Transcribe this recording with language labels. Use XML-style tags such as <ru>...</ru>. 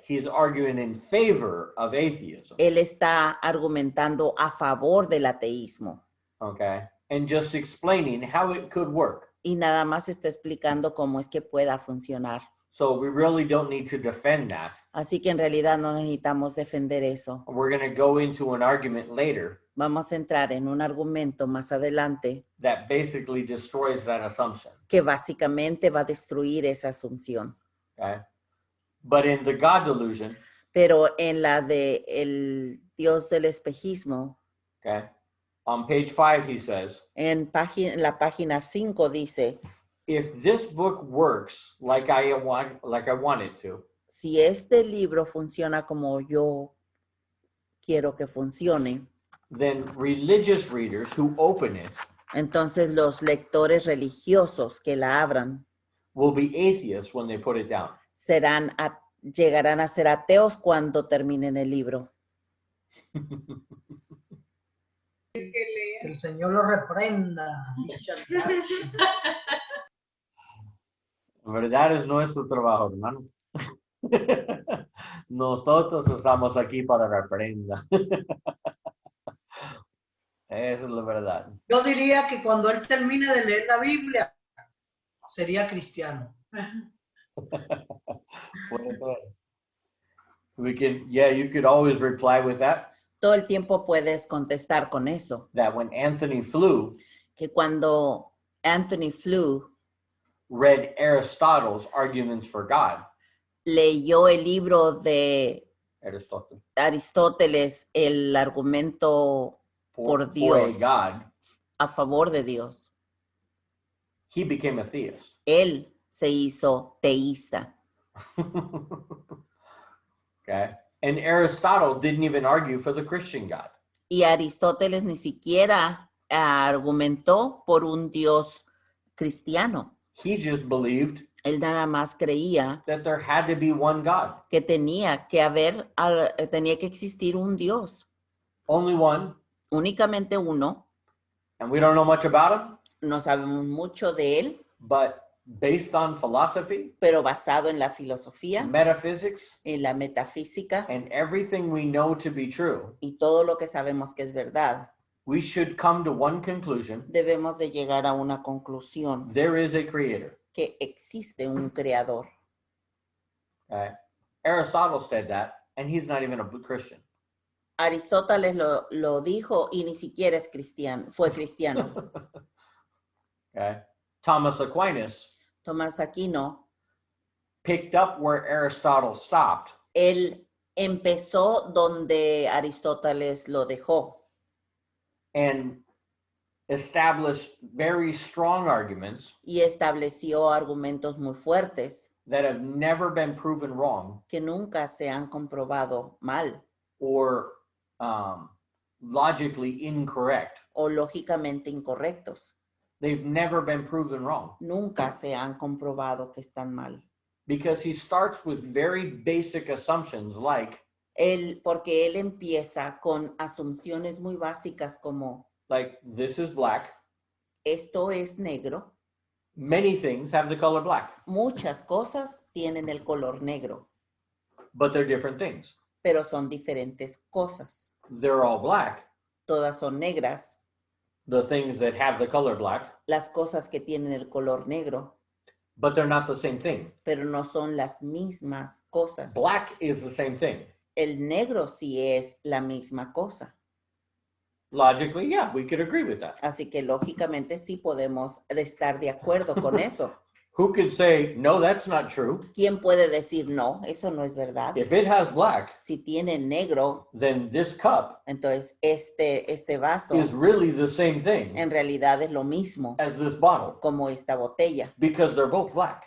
<en>He's arguing in favor of atheism.</en> <es>Él está argumentando a favor del ateísmo</es> <en>Okay? And just explaining how it could work.</en> <es>y nada más está explicando cómo es que pueda funcionar.</es> <en>So we really don't need to defend that.</en> <es>Así que en realidad no necesitamos defender eso.</es> <en>We're going to go into an argument later</en> <es>Vamos a entrar en un argumento más adelante</es> <en>that basically destroys that assumption.</en> <es>que básicamente va a destruir esa asunción.</es> <en>Okay? But in the God Delusion,</en> <es>Pero en la de el Dios del espejismo,</es> <en>okay, on page 5 he says,</en> <es>en la página 5 dice,</es> <en>if this book works like I want it to,</en> <es>si este libro funciona como yo quiero que funcione,</es> <en>then religious readers who open it</en> <es>entonces los lectores religiosos que la abran</es> <en>will be atheists when they put it down.</en> <es>llegarán a ser ateos cuando terminen el libro. Que el Señor lo reprenda. En verdad es nuestro trabajo, hermano. Nosotros estamos aquí para reprenda. Esa es la verdad. Yo diría que cuando él termine de leer la Biblia, sería cristiano. Puede ser.</es> <en>You could always reply with that.</en> <es>Todo el tiempo puedes contestar con eso.</es> <en>That when Anthony Flew</en> <es>Que cuando Anthony Flew</es> <en>read Aristotle's Arguments for God,</en> <es>leyó el libro de</es> <en>Aristotle,</en> <es>Aristóteles, el argumento por Dios,</es> <en>God,</en> <es>a favor de Dios,</es> <en>he became a theist.</en> <es>él se hizo teísta.</es> <en>Okay? And Aristotle didn't even argue for the Christian God.</en> <es>Y Aristóteles ni siquiera argumentó por un Dios cristiano.</es> <en>He just believed</en> <es>Él nada más creía</es> <en>that there had to be one God.</en> <es>que tenía que existir un Dios,</es> <en>Only one.</en> <es>únicamente uno.</es> <en>And we don't know much about him,</en> <es>No sabemos mucho de él,</es> <en>but based on philosophy,</en> <es>pero basado en la filosofía,</es> <en>metaphysics,</en> <es>en la metafísica</es> <en>and everything we know to be true,</en> <es>y todo lo que sabemos que es verdad,</es> <en>we should come to one conclusion.</en> <es>debemos de llegar a una conclusión,</es> <en>There is a creator.</en> <es>que existe un creador.</es> <en>Okay. Aristotle said that, and he's not even a Christian.</en> <es>Aristóteles lo dijo y ni siquiera es cristiano, fue cristiano.</es> <en>Okay. Thomas Aquinas</en> <es>Tomás Aquino,</es> <en>picked up where Aristotle stopped</en> <es>él empezó donde Aristóteles lo dejó</es> <en>and established very strong arguments</en> <es>y estableció argumentos muy fuertes</es> <en>that have never been proven wrong</en> <es>que nunca se han comprobado mal</es> <en>or logically incorrect.</en> <es>o lógicamente incorrectos.</es> <en>They've never been proven wrong</en> <es>Nunca se han comprobado que están mal.</es> <en>because he starts with very basic assumptions like</en> <es>Porque él empieza con asunciones muy básicas como</es> <en>this is black.</en> <es>esto es negro.</es> <en>Many things have the color black,</en> <es>Muchas cosas tienen el color negro,</es> <en>but they're different things.</en> <es>pero son diferentes cosas.</es> <en>They're all black.</en> <es>Todas son negras.</es> <en>The things that have the color black,</en> <es>Las cosas que tienen el color negro,</es> <en>but they're not the same thing.</en> <es>pero no son las mismas cosas.</es> <en>Black is the same thing.</en> <es>El negro sí es la misma cosa.</es> <en>Logically, yeah, we could agree with that.</en> <es>Así que lógicamente sí podemos estar de acuerdo con eso.</es> <en>Who could say, no, that's not true?</en> <es>¿Quién puede decir no? Eso no es verdad.</es> <en>If it has black,</en> <es>Si tiene negro,</es> <en>then this cup</en> <es>entonces este vaso</es> <en>is really the same thing</en> <es>en realidad es lo mismo</es> <en>as this bottle</en> <es>como esta botella,</es> <en>because they're both black.</en>